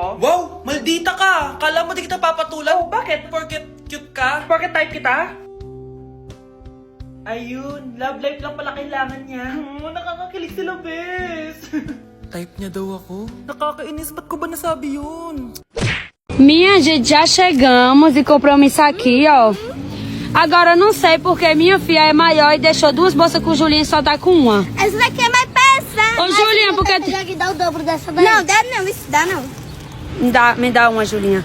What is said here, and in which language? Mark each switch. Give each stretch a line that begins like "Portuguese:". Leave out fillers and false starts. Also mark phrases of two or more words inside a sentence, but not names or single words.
Filipino: Wow! Maldita ka! Kala mo di kita papatulan? Oh, bakit? Porket cute ka? Porket type kita? Ayun, love life lang pala kailangan niya. Nakakakilig sila, bes. Type niya daw ako? Nakakainis, ba't ko ba nasabi yun?
Portuguese: Minha gente, já chegamos e compramos isso aqui, ó. Agora não sei porque minha filha é maior e deixou duas bolsas com o Julinho e só tá com uma. Essa daqui é mais pesada. Ô, Julinha, porque... Já que dá o dobro dessa daí. Não, dá não, isso dá não. Me dá uma, Julinha.